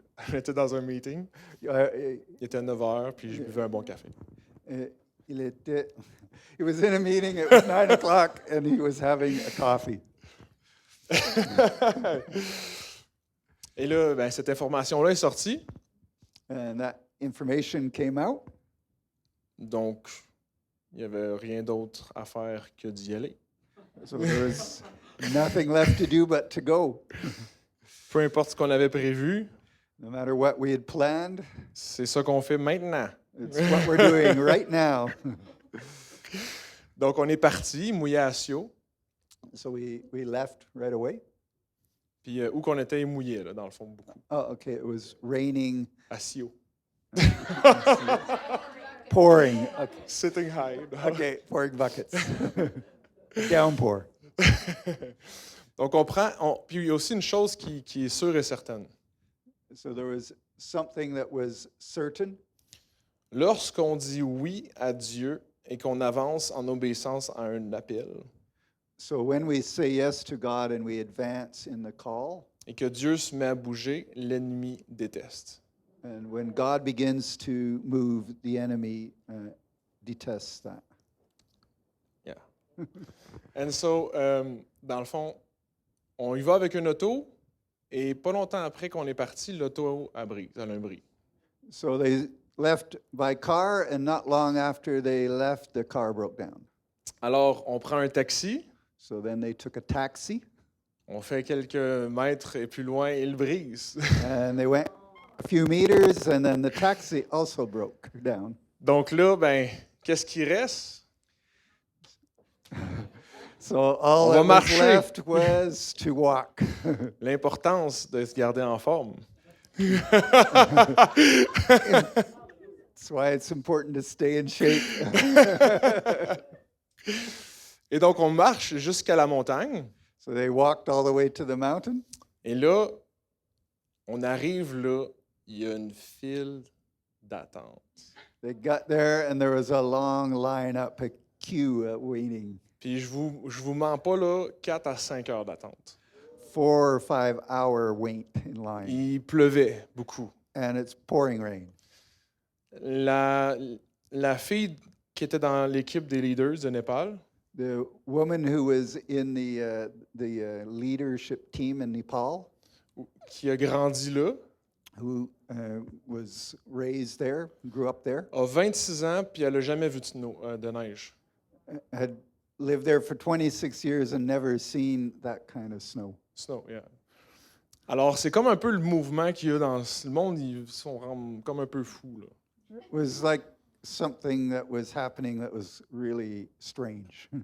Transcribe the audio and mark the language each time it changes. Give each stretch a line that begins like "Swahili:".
French: On était dans un meeting,
English: I-
French: il était 9 heures, puis je buvais un bon café.
English: He was in a meeting, it was 9 o'clock, and he was having a coffee.
French: Et là, ben, cette information-là est sortie,
English: And that information came out.
French: donc il n'y avait rien d'autre à faire que d'y aller.
English: So there was nothing left to do but to go.
French: Peu importe ce qu'on avait prévu,
English: No matter what we had planned,
French: c'est ça qu'on fait maintenant.
English: it's what we're doing right now.
French: Donc on est parti, mouillé à Sio,
English: So we left right away.
French: puis où qu'on était mouillé, là, dans le fond, beaucoup.
English: Oh, okay. It was raining,
French: À Sio.
English: pouring. Okay, Sitting high. okay, pouring buckets. Downpour.
French: Donc puis il y a aussi une chose qui est sûre et certaine.
English: So there was something that was certain.
French: Lorsqu'on dit oui à Dieu et qu'on avance en obéissance à un appel,
English: So when we say yes to God and we advance in the call,
French: et que Dieu se met à bouger, l'ennemi déteste.
English: and when God begins to move, the enemy detests that. Yeah. And so,
French: dans le fond, on y va avec une auto, et pas longtemps après qu'on est parti, l'auto a un bris.
English: So they left by car, and not long after they left, the car broke down.
French: Alors, on prend un taxi,
English: So then they took a taxi,
French: on fait quelques mètres et plus loin, il brise.
English: and they went a few meters, and then the taxi also broke down.
French: Donc là, ben, qu'est-ce qui reste?
English: So all
French: On va
English: that was
French: marcher.
English: left was to walk.
French: L'importance de se garder en forme.
English: That's why it's important to stay in shape.
French: Et donc, on marche jusqu'à la montagne.
English: So they walked all the way to the mountain.
French: Et là, on arrive là, il y a une file d'attente.
English: They got there, and there was a long line up, a queue waiting.
French: Puis je vous mens pas, là, 4 à 5 heures d'attente.
English: 4 or 5 hour wait in line,
French: Il pleuvait beaucoup.
English: and it's pouring rain.
French: La fille qui était dans l'équipe des leaders de Népal,
English: The woman who was in the leadership team in Nepal,
French: qui a grandi là,
English: who was raised there, grew up there,
French: a 26 ans, puis elle n'a jamais vu de neige.
English: had lived there for 26 years and never seen that kind of snow. Snow, yeah.
French: Alors, c'est comme un peu le mouvement qu'il y a dans le monde, ils sont comme un peu fous, là.
English: It was like something that was happening that was really strange.